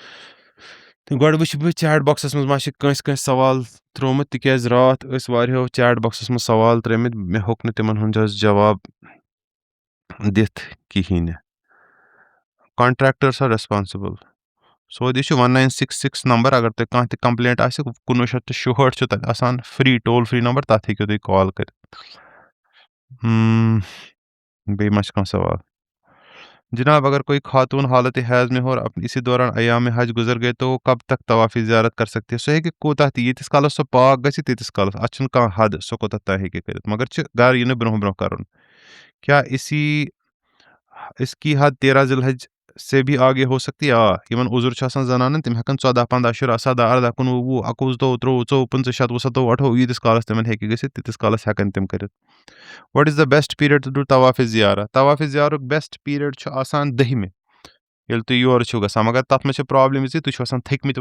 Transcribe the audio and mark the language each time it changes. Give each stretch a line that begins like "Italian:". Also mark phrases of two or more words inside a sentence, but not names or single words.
Kashmiri: تہٕ گۄڈٕ وٕچھِ بہٕ چیٹ بۄکسَس منٛز ما چھِ کٲنٛسہِ سوال ترٛوومُت تِکیٛازِ راتھ ٲسۍ واریاہو چیٹ بۄکسَس منٛز سوال ترٛٲمٕتۍ مےٚ ہیوٚک نہٕ تِمن ہُنٛد حظ جواب دِتھ کِہیٖنۍ
English: contractors are responsible
Kashmiri: سو یہِ چھُ 1966 نمبر اگر تۄہہِ کانٛہہ تہِ کمپلینٹ آسہِ 1966 چھُ تَتہِ آسان
English: free toll free number
Kashmiri: تَتھ ہیٚکِو تُہۍ کال کٔرِتھ بیٚیہِ ما چھُ کانٛہہ سوال جناب
Urdu: اگر کوئی خاتون حالت حیض میں اور اسی دوران ایام حج گزر گئے تو وہ کب تک طوافی زیارت کر سکتے
Kashmiri: سُہ ہیٚکہِ کوٗتاہ تہِ ییٖتِس کالس سۄ پاک گژھِ تیٖتِس کالس اَتھ چھُنہٕ کانٛہہ حد سۄ کوٚتَتھ تام ہیٚکہِ کٔرِتھ مگر چھِ گرٕ یِنہٕ برونٛہہ برونٛہہ کَرُن کیٛاہ
Urdu: اس کی حد 13 ذی الحج سے بھی آگے ہو سکتی
Kashmiri: یِمن عُذر چھُ آسان زنانن تِم ہٮ۪کن 14 15 16 17 18 19 20 21 22 23 24 25 26 27 28 ییٖتِس کالس تِمن ہیٚکہِ گٔژھِتھ تیٖتِس کالس ہٮ۪کن تِم کٔرِتھ
English: what is the best period to do
Kashmiri: طوافِ زیارہ طوافِ زیارُک
English: best period
Kashmiri: چھُ آسان 10مہِ ییٚلہِ تُہۍ یورٕ چھِو گژھان مگر تَتھ منٛز چھِ پرابلِم زِ تُہۍ چھِو آسان تھٔکمٕتۍ